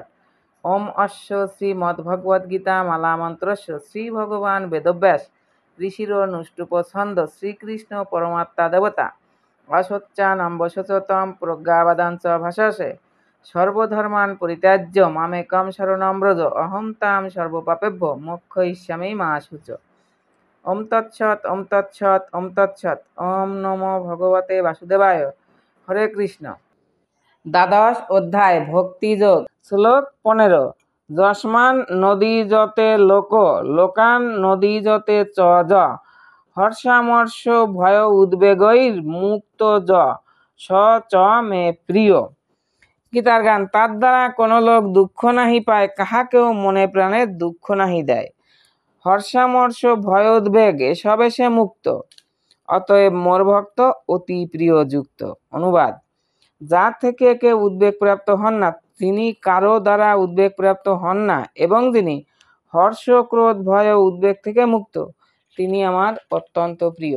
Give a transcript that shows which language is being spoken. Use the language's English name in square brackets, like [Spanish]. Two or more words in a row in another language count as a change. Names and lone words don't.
[Sanskrit] ওম অশ্ব শ্রীমদ্ভগবদ্গীতা মালা মন্ত্রস্য শ্রী ভগবান বেদব্যাস ঋষির নুষ্টুপ ছন্দ শ্রীকৃষ্ণ পরমাত্মা দেবতা অসচ্চানম্বশতম প্রজ্ঞাবাদাঞ্চ ভাষাসে সর্বধর্মান পরিত্যাজ্য মামেকম শরণম ব্রজ অহং তাং সর্বপাপেভ্য মোক্ষয়িষ্যামি মা শুচ। ওম তৎসৎ ওম তৎসৎ ওম তৎসৎ। ওম নমো ভগবতে বাসুদেবায়। হরে কৃষ্ণ। [Bangla] দ্বাদশ অধ্যায় ভক্তিযোগ। শ্লোক 15। [Sanskrit] যস্মান নদীজতে লোক লোকান নদীজতে চ য হর্ষামর্ষ ভয় উদ্বেগৈর মুক্ত য স চ মে প্রিয়। [Bangla] গীতার গান। তার দ্বারা কোন লোক দুঃখ নাহি পায়, কাহাকেও মনে প্রাণে দুঃখ নাহি দেয়। হর্ষামর্ষ ভয় উদ্বেগ এসবে সে মুক্ত, অতএব মোর ভক্ত অতি প্রিয় যুক্ত। অনুবাদ। যার থেকে কেউ উদ্বেগ প্রাপ্ত হন না, তিনি কারো দ্বারা উদ্বেগ প্রাপ্ত হন না, এবং যিনি হর্ষ ক্রোধ ভয় উদ্বেগ থেকে মুক্ত, তিনি আমার অত্যন্ত প্রিয়।